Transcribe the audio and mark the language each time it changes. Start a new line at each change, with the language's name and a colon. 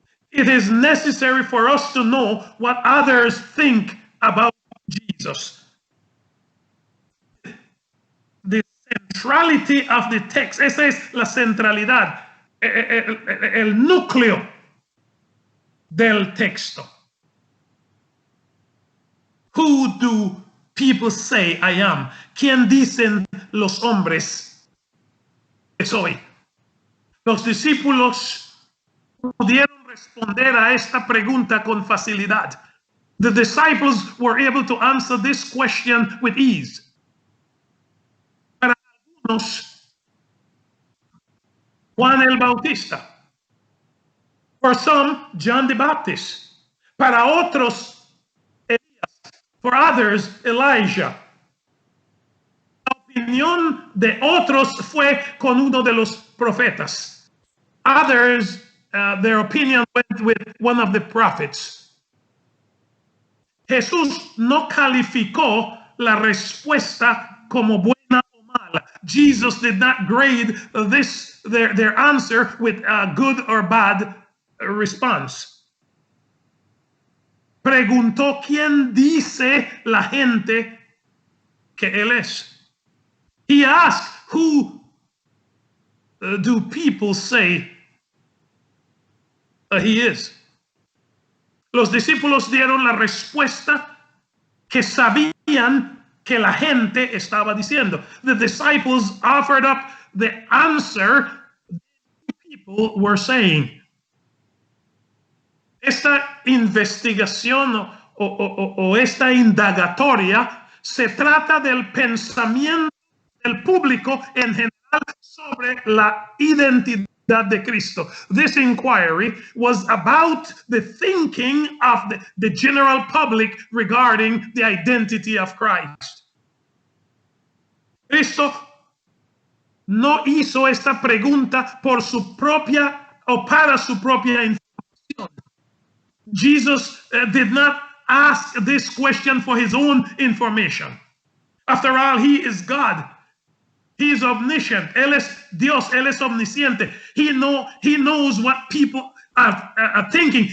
English: It is necessary for us to know what others think about Jesus. The centrality of the text,
Spanish: esa es la centralidad, el núcleo del texto.
English: Who do people say I am?
Spanish: ¿Quién dicen los hombres que soy? Los discípulos pudieron responder a esta pregunta con facilidad.
English: The disciples were able to answer this question with ease.
Spanish: Para algunos, Juan el Bautista.
English: For some, John the Baptist.
Spanish: Para otros, Elías.
English: For others, Elijah.
Spanish: La opinión de otros fue con uno de los profetas.
English: Others, their opinion went with one of the prophets.
Spanish: Jesús no calificó la respuesta como buena o mala.
English: Jesus did not grade their answer with a good or bad response.
Spanish: Preguntó quién dice la gente que él es.
English: He asked, who do people say he is?
Spanish: Los discípulos dieron la respuesta que sabían que la gente estaba diciendo.
English: The disciples offered up the answer people were saying.
Spanish: Esta investigación o esta indagatoria se trata del pensamiento del público en general sobre la identidad de Cristo.
English: This inquiry was about the thinking of the general public regarding the identity of Christ.
Spanish: Cristo no hizo esta pregunta por su propia o para su propia información.
English: Jesus did not ask this question for his own information. After all, he is God. He is omniscient.
Spanish: Él es Dios. Él es omnisciente.
English: He knows what people are thinking.